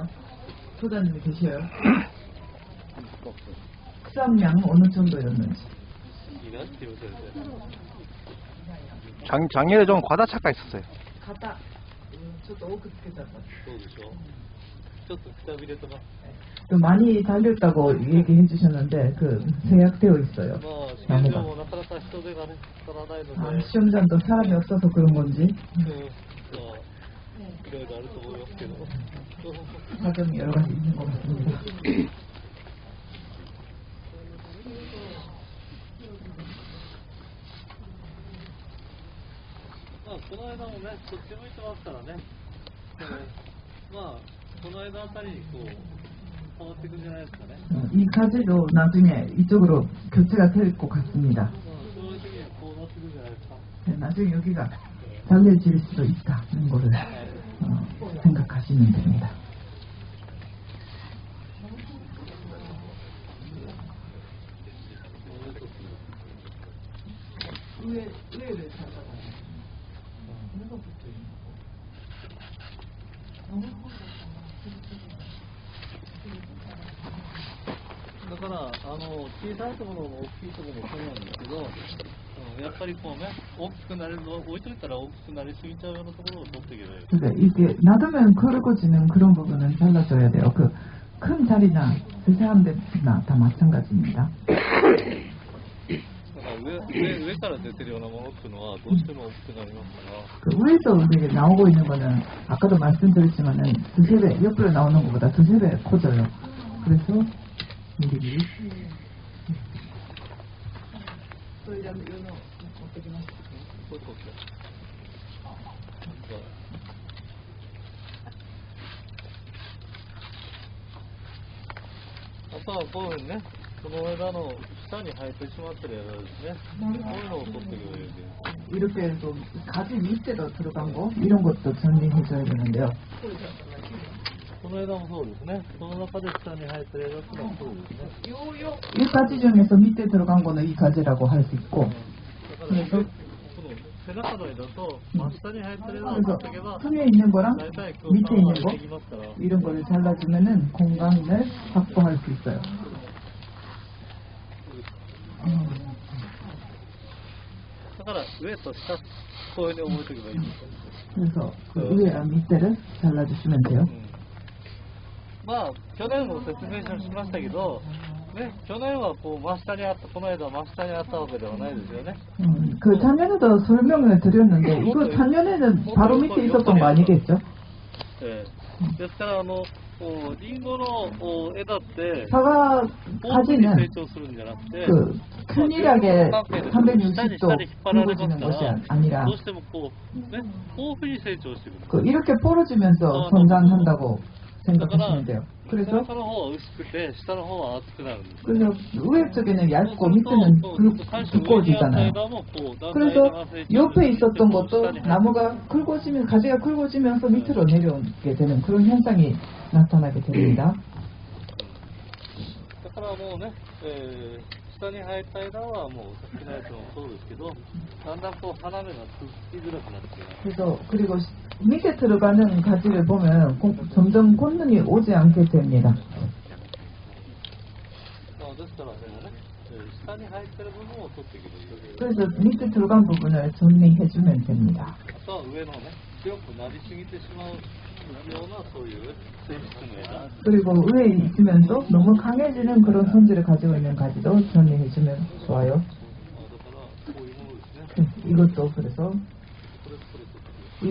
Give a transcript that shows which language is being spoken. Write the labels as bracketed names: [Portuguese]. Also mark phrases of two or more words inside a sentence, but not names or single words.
[Korean] 소장님이 계셔요? 수확량은 어느 정도였는지. 작년에 좀 과다차가 있었어요. [Japanese] 肩、ちょっと多くつけちゃった。そうでしょ。ちょっとくたびれとか。 [Korean] 많이 달렸다고 얘기해 주셨는데 제약 되어 있어요. [Japanese] まあ、試験場もなかなか人手がね、足らないので、 [Korean] 시험장도 사람이 없어서 그런 건지 [Japanese] まあ、いろいろあると思いますけど。 [Korean] 사정이 여러 가지 있는 것 같습니다. [Japanese] まあ、この間もね、そっち向いてますからね。まあ、この間あたりにこう、変わっていくんじゃないですかね。 [Korean] 이 가지도 나중에 이쪽으로 교체가 될 것 같습니다. [Japanese] まあ、将来的にはこうなっていくんじゃないですか。 [Korean] 나중에 여기가 달려질 수도 있다는 거를 생각하시면 됩니다. 의외를 찾아봐요. 너무 [Japanese] だから、小さいところも大きいところもそうなんですけど、やっぱりこうね、大きくなれるのを置いといたら大きくなりすぎちゃうようなところを取っていけばいい。 [Korean] 그러니까 이게 놔두면 굵어지는 그런 부분은 잘라줘야 돼요. 그 큰 자리나 세세한 데나 다 마찬가지입니다. [Japanese] だから上から出てるようなものっていうのはどうしても大きくなりますから。 [Korean] 그 위에서 이게 나오고 있는 거는 아까도 말씀드렸지만은 두세 배 옆으로 나오는 것보다 두세 배 커져요. 그래서 미리미리. [Japanese] そういうの持ってきます。そうそうそう。あとはこういうふうにね、この枝の下に生えてしまってる枝ですね。こういうのを取っていけばいいです。 [Korean] 이렇게 좀 가지 밑에도 들어간 거 이런 것도 정리해줘야 되는데요. [Japanese] この枝もそうですね。その中で下に生えてる枝っていうのはそうですね。 [Korean] 이 가지 중에서 밑에 들어간 거는 이 가지라고 할 수 있고 [Japanese] だからこの背中の枝と真下に生えてる枝を取っていけば、 [Korean] 그래서 손에 있는 거랑 [Japanese] 大体空 [Korean] 밑에 [Japanese] 間は [Korean] 있는 [Japanese] で [Korean] 거 [Japanese] きますから。 [Korean] 이런 거를 잘라주면은 공간을 확보할 수 있어요. [Japanese] だから上と下、こういうふうに覚えておけばいいんですよ。 [Korean] 그래서 그 위에랑 밑에를 잘라주시면 돼요. [Japanese] まあ、去年も説明しましたけど、ね、去年はこう真下にあった、この間真下にあったわけではないですよね。 [Korean] 그 작년에도 설명을 드렸는데 이거 작년에는 바로 밑에 있었던 거 아니겠죠? [Japanese] ですからリンゴの枝って [Korean] 사과 [Japanese] 大きに [Korean] 가지는 [Japanese] 成長するんじゃなくて、 [Korean] 그 균일하게 [Japanese] 下に [Korean] 360도 [Japanese] 引っ張られます [Korean] 굵어지는 [Japanese] か [Korean] 것이 [Japanese] ら、 [Korean] 아니라 [Japanese] どうしてもこう、ね、豊富に成長してくる。 [Korean] 그 이렇게 벌어지면서 성장한다고 생각하시면 돼요. [Japanese] 背 [Korean] 그래서 [Japanese] 中の方は薄くて、下の方は厚くなるんです。 [Korean] 그래서 위에 쪽에는 얇고 밑에는 두꺼워지잖아요. 그래서 옆에 있었던 것도 나무가 굵어지면 가지가 굵어지면서 밑으로 내려오게 되는 그런 현상이 나타나게 됩니다. [Japanese] だからもうね、下に生えた枝はもうさっきのやつもそうですけど、だんだんこう花芽がつきづらくなってきます。 [Korean] 그래서 그리고 밑에 들어가는 가지를 보면 점점 곤눈이 오지 않게 됩니다. [Japanese] ですからでもね、下に生えてる部分を取っていけばいい。 [Korean] 그래서 밑에 들어간 부분을 정리해주면 됩니다. [Japanese] あとは上のね、強くなりすぎてしまうようなそういう性質の枝。 [Korean] 그리고 위에 있으면서 너무 강해지는 그런 성질을 가지고 있는 가지도 정리해주면 좋아요. [Japanese] だからこういうものですね。 [Korean] 이것도 그래서 [Japanese] これ取って